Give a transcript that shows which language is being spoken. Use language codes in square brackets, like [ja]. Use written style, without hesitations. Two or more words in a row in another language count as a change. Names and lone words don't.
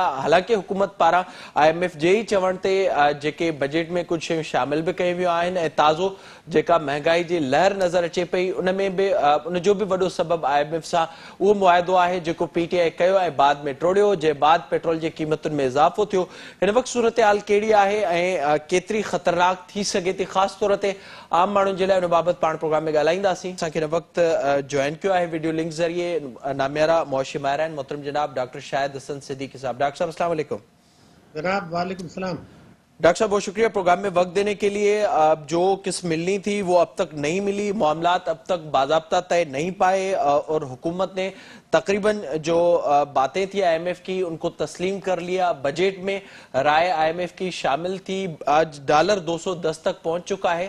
[sd] हालांकि हुकूमत पारां IMF जे ई चवण ते जेके बजट में कुझु शयूं शामिल बि कयूं वियूं आहिनि ऐं ताज़ो जेका महांगाई जी लहर नज़र अचे पई उन में बि उनजो बि वॾो सबबु IMF सां उहो मुआहिदो आहे जेको PTI कयो ऐं बाद में टोड़ियो, जे बाद पेट्रोल जी क़ीमतुनि में इज़ाफ़ो थियो। हिन वक़्तु सूरतहाल कहिड़ी आहे ऐं केतिरी ख़तरनाक थी सघे थी, ख़ासि तौर ते आम माण्हुनि जे लाइ, उन बाबति पाण प्रोग्राम में ॻाल्हाईंदासीं। असांखे हिन वक़्तु ज्वाइन कियो आहे वीडियो लिंक ज़रिए नामियारा मुआशी माहिर आहिनि मोहतरम जनाब डॉक्टर शाहिद हसन सिद्दीकी साहब। डॉक्टर साहब [ar] السلام علیکم. جناب وعلیکم سلام. [ur] ڈاکٹر صاحب بہت شکریہ پروگرام میں وقت دینے کے لیے۔ جو کس ملنی تھی وہ اب تک نہیں ملی، معاملات اب تک باضابطہ طے نہیں پائے اور حکومت نے تقریباً جو باتیں تھیں IMF کی ان کو تسلیم کر لیا. بجٹ میں رائے IMF کی شامل تھی۔ آج ڈالر 210 تک پہنچ چکا ہے.